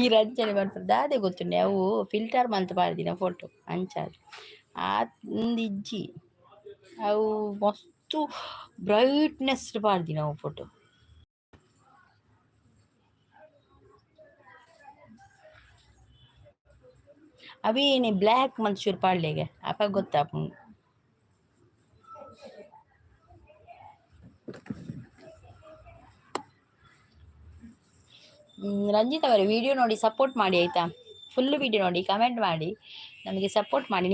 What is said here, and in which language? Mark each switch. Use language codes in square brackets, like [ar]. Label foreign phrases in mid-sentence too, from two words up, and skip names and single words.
[tcy] ರಂಜನೆ ಬರ್ತದೆ ಅದೇ ಗೊತ್ತುಂಡೆ ಅವು ಫಿಲ್ಟರ್ ಮಂತ್ ಪಾಡ್ದಿನ ಫೋಟೋ ಅಂಚಾದು ಆಂದಿಜ್ಜಿ ಅವು ಮಸ್ತು ಬ್ರೈಟ್ನೆಸ್ ಪಾಡ್ದಿನ ಅವು ಫೋಟೋ. ಅವೇನೆ ಬ್ಲ್ಯಾಕ್ ಮಂತ್ ಶುರು ಪಾಡ್ಲೆಗೆ ಅಪ್ಪ ಗೊತ್ತಾಪ. [kn] ರಂಜಿತ್ ಅವರೇ ವಿಡಿಯೋ ನೋಡಿ ಸಪೋರ್ಟ್ ಮಾಡಿ ಆಯಿತಾ. [en] Full video [kn] ನೋಡಿ ಕಮೆಂಟ್ ಮಾಡಿ ನಮಗೆ ಸಪೋರ್ಟ್ ಮಾಡಿ.